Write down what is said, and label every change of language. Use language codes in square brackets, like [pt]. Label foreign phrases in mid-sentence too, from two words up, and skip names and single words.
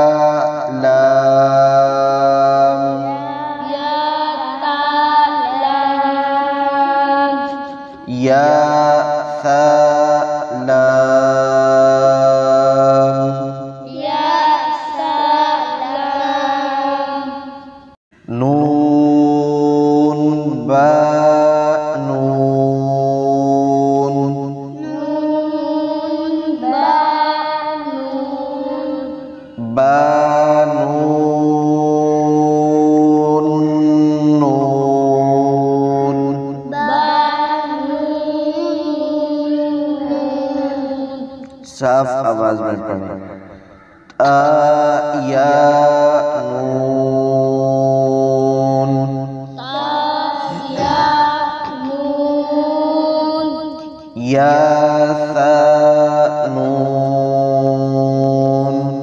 [ar] لام يا ثا لام نون با نون با نون [hi] نون साफ आवाज में पढ़ें आ या नून या सा नून